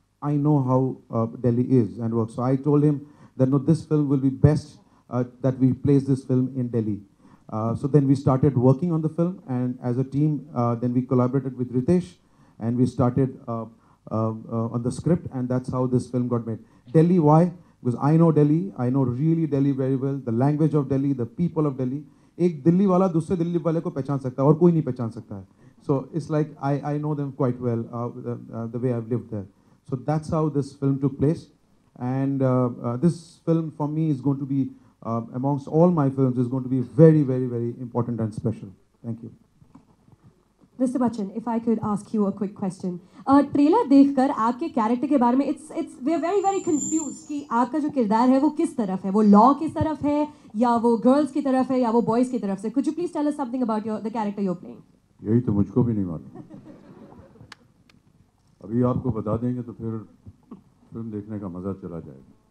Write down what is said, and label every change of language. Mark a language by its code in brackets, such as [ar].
[en] I know how Delhi is and works. So I told him that no, this film will be best that we place this film in Delhi. So then we started working on the film, and as a team, then we collaborated with Ritesh, and we started on the script, and that's how this film got made. Delhi, why? Because I know Delhi, I know really Delhi very well, the language of Delhi, the people of Delhi. [hi] एक दिल्ली वाला दूसरे दिल्ली वाले को पहचान सकता है और कोई नहीं पहचान सकता है. [en] So it's like I know them quite well, the way I've lived there. So that's how this film took place, and this film for me is going to be amongst all my films is going to be very, very, very important and special. Thank you. Mr. Bachchan, if I could ask you a quick question. [hi] Trailer देखकर आपके character के बारे में [en] it's we are very confused [hi] कि आपका जो किरदार है वो किस तरफ है, वो लॉ की तरफ है या वो गर्ल्स की तरफ है या वो बॉयज की तरफ से. [en] Could you please tell us something about the character you're playing? [hi] यही तो मुझको भी नहीं मालूम. अभी आपको बता देंगे तो फिर फिल्म देखने का मज़ा चला जाएगा.